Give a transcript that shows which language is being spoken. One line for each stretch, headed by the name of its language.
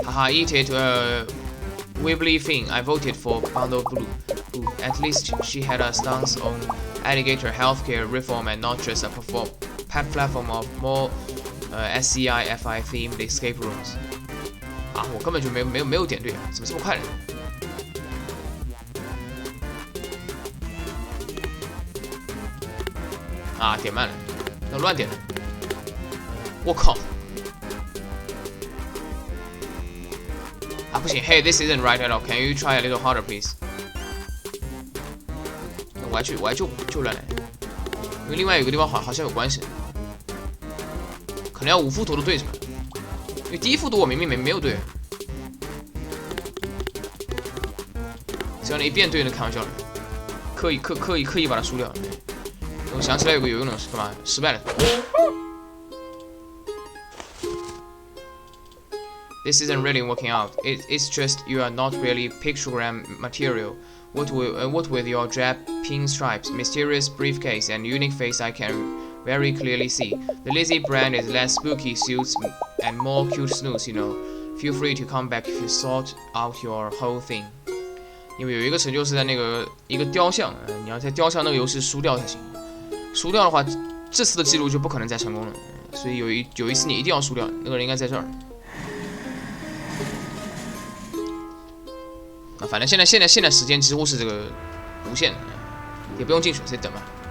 English: Eat it, wibbly thing. I voted for Bundle Blue. At least she had a stance on alligator healthcare reform and not just a platform of more SCI-FI themed escape rooms.
Chinese: 我根本就没有点对，怎么这么快呢？点慢了，那乱点了。我靠！不行
English: ，Hey, this isn't right at all. Can you try a little harder, please?
Chinese: 我还就乱来，因为另外有个地方好像有关系，可能要5幅图都对是吧？因为第一幅图我明明没有对，只要你一遍对，那开玩笑了，刻意把它输掉。我想起来有个有用的是干嘛？失败了。
English: This isn't really working out. It's just you are not really pictogram material. What with your drab pinstripes, mysterious briefcase, and unique face I can very clearly see. The Lizzie brand is less spooky suits and more cute snooze, you know. Feel free to come back if you sort out your whole thing.
Chinese: 因为有一个成就是在那个一个雕像，你要在雕像那个游戏输掉才行。输掉的话，这次的记录就不可能再成功了。所以有一次你一定要输掉，那个人应该在这儿。反正现在时间几乎是这个无限的，也不用进去，直接等吧。